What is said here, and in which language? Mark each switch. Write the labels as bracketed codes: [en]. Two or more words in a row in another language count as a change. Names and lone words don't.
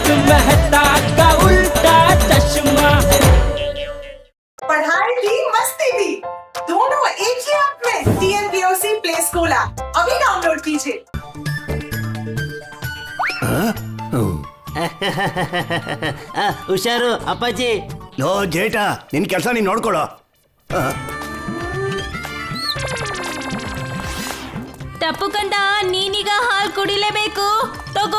[hi] मेहता का उल्टा चश्मा। पढ़ाई भी मस्ती भी दोनों एक ही ऐप में। TNPOC प्ले स्कूल ऐप अभी डाउनलोड कीजिए। [kn] ಹುಷಾರು ಅಪ್ಪಾಜಿ. ಲೋ ಜೇಟ, ನಿನ್ ಕೆಲಸ ನೀನ್ ನೋಡ್ಕೊಳೋ. ತಪ್ಪು ಕಂದ, ನೀನೀಗ ಹಾಲು ಕುಡಿಲೇಬೇಕು. ತಗೋ.